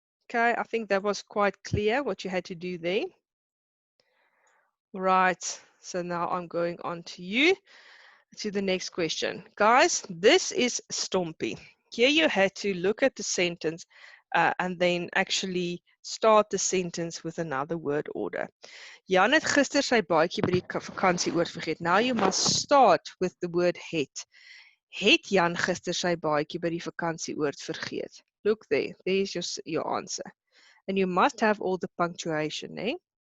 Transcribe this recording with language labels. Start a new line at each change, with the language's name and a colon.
English: Okay, I think that was quite clear what you had to do there. Right, so now I'm going on to the next question. Guys, this is stompie. Here you had to look at the sentence and then actually start the sentence with another word order.
Afrikaans: Jan het gister sy baadjie by die vakansieoord vergeet.
English: Now you must start with the word het.
Afrikaans: Het Jan gister sy baadjie by die vakansieoord vergeet?
English: Look there, there's your answer. And you must have all the punctuation, eh?